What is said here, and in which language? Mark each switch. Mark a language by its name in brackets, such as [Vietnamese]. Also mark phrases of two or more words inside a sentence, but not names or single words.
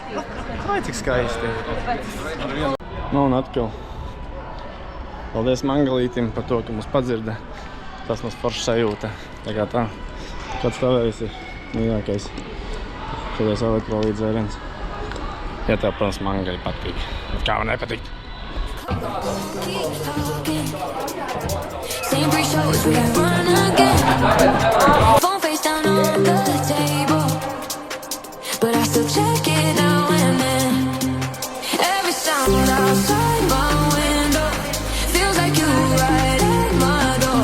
[Latvian] Vai cik skaisti. Nu un atkal. Paldies Mangalītim par to, ka mums padzirda. Tas mums forši sajūta. Tā kā tā. Kāds tavējs ir mīļākais. Šodien elektrolīdzēriens. Ja tev, protams, Mangali patīk. Kā man nepatikt? [English] Same pre-shows, we got run again. Phone face down on the table, but I still check it now and then. Every sound outside my window feels like you right at my door.